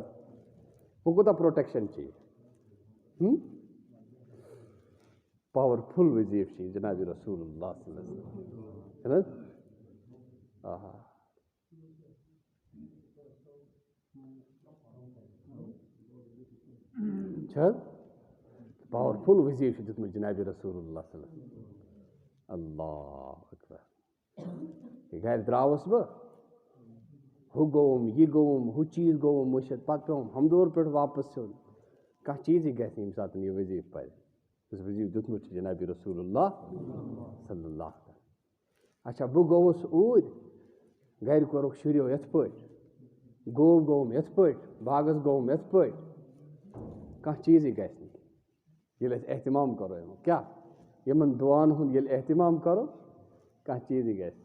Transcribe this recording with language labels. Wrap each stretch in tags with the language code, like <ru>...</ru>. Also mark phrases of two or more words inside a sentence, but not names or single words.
<ks>وۄنۍ کوٗتاہ پرٛوٹٮ۪کشَن چھِ یہِ پاورفُل وظیٖفہٕ چھِ یہِ جِنابِ رسوٗل اللہ</ks> <ar>صلی اللہ علیہ وسلم</ar> <ks>چھِنہٕ حظ. آہا چھِ حظ پاورفُل وظیٖفہٕ چھُ دیُتمُت جِنابِ رسوٗل اللہ</ks> <ar>صلی اللہ علیہ وسلم. اللہ اکبر.</ar> <ks>گرِ درٛاوُس بہٕ ہُہ گوٚوُم یہِ گوٚوُم ہُہ چیٖز گوٚوُم مٔشِد پَتہٕ پیوٚوُم ہمدور پٮ۪ٹھ واپَس یُن. کانٛہہ چیٖزٕے گژھِ نہٕ ییٚمہِ ساتہٕ یہِ وظیٖفہٕ پَرِ یُس وظیٖفہٕ دیُتمُت چھُ جِنابِ رسوٗل اللہ</ks> <ar>صلی اللہ علیہ وسلم.</ar> <ks>اچھا بہٕ گوٚوُس اوٗرۍ گرِ کوٚرُکھ شُریو یِتھ پٲٹھۍ گوٚو گوٚوُم یِتھ پٲٹھۍ باغس گوٚوُم یِتھ پٲٹھۍ کانٛہہ چیٖزٕے گژھِ نہٕ ییٚلہِ أسۍ احتِمام کَرو یِمن کیٛاہ یِمن دُعاہن ہُنٛد ییٚلہِ احتِمام کَرو کانٛہہ چیٖزٕے گژھِ نہٕ.</ks>